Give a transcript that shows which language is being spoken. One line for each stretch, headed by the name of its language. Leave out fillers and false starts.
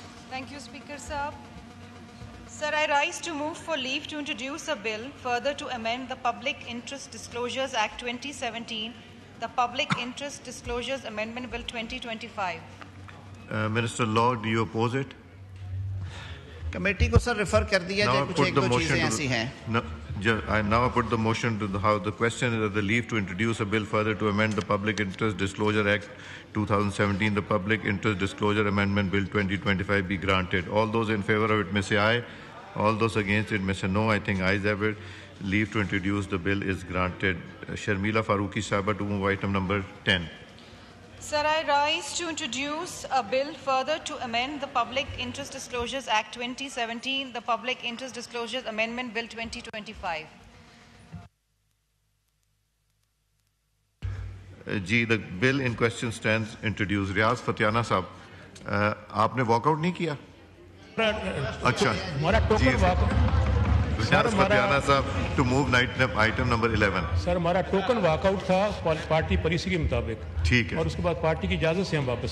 English: Thank you, Speaker Sahab. Sir, I rise to move for leave to introduce a bill further to amend the Public Interest Disclosures Act 2017, the Public Interest Disclosures Amendment Bill 2025. Minister Law, do you oppose it?
Urdu: Committee کو سر refer کر دیا جائے, کچھ ایک دو چیزیں ایسی ہیں.
English: Now I put the motion to the House. The question is that the leave to introduce a bill further to amend the Public Interest Disclosure Act 2017, the Public Interest Disclosure Amendment Bill 2025 be granted. All those in favor of it may say aye. All those against it may say no. I think ayes have it. Leave to introduce the bill is granted. Sharmila Faruqi Sahibah to move item number 10. Sir, I rise to introduce a bill further to amend the Public Interest Disclosures Act 2017, the Public Interest Disclosures Amendment Bill 2025. جی the bill in question stands introduced.
Urdu: ریاض فتیانہ صاحب, آپ نے walk out نہیں کیا؟ اچھا, ریاض فتیانہ صاحب
English: to move
Urdu: item number 11. سر ہمارا token walk out تھا party policy کے مطابق. ٹھیک ہے, اور اس کے بعد پارٹی کی اجازت سے ہم واپس